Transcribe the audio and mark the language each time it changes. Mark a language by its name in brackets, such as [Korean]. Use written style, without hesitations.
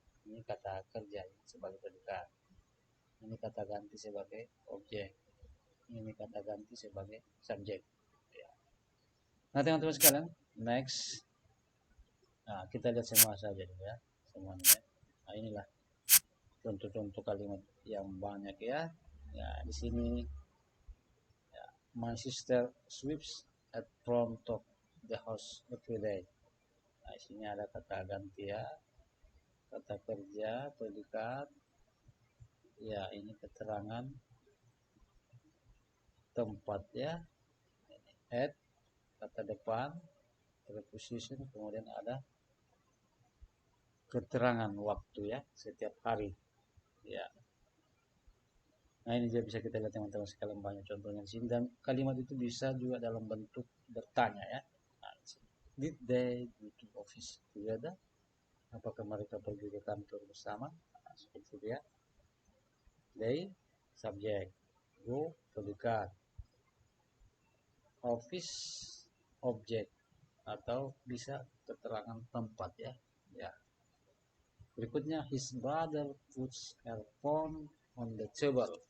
[Indonesian] Ini kata kerja sebagai predikat. Ini kata ganti sebagai objek. Ini kata ganti sebagai subjek. Ya. Nah, teman-teman sekalian, next. Nah, kita lihat semua saja dulu ya, semuanya ya. Nah, inilah contoh-contoh kalimat yang banyak ya. Ya, di sini ya, [English] my sister sweeps at front of the house every day. [Indonesian] Nah, di sini ada kata ganti ya, kata kerja, predikat. Ya, ini keterangan tempat ya. At, kata depan, preposition, kemudian ada keterangan waktu ya, setiap hari. Ya. Nah ini juga bisa kita lihat teman-teman sekalian, banyak contohnya di sini, dan kalimat itu bisa juga dalam bentuk bertanya ya. [English] Nah, did they go to office together? [Indonesian] Apakah mereka pergi ke kantor bersama? Nah, seperti itu ya. They, subjek. Go, predikat. Office, objek, atau bisa keterangan tempat ya. Ya. [English] Berikutnya, his brother puts her phone on the table.